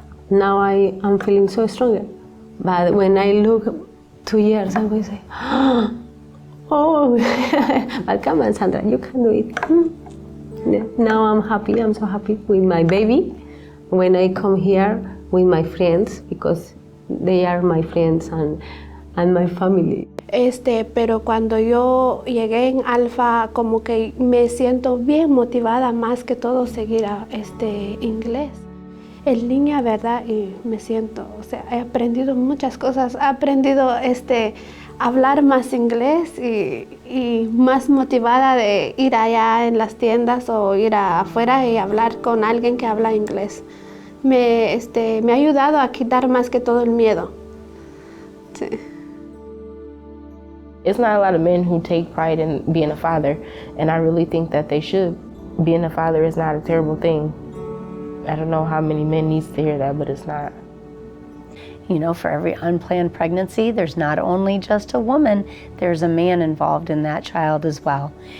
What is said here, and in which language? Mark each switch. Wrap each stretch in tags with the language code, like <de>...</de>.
<en>Now I am feeling so stronger. But when I look 2 years, I will say, oh, but come on, Sandra, you can do it. Now I'm happy, I'm so happy with my baby. When I come here with my friends, because they are my friends and my family.</en> <es>Pero cuando yo llegué en Alfa, como que me siento bien motivada más que todo seguir a inglés. En línea, ¿verdad? Y me siento, o sea, he aprendido muchas cosas. He aprendido hablar más inglés y más motivada de ir allá en las tiendas o ir afuera y hablar con alguien que habla inglés. Me ha ayudado a quitar más que todo el miedo. Sí.</es> <en>It's not a lot of men who take pride in being a father, and I really think that they should. Being a father is not a terrible thing. I don't know how many men needs to hear that, but it's not. You know, for every unplanned pregnancy, there's not only just a woman, there's a man involved in that child as well.</en>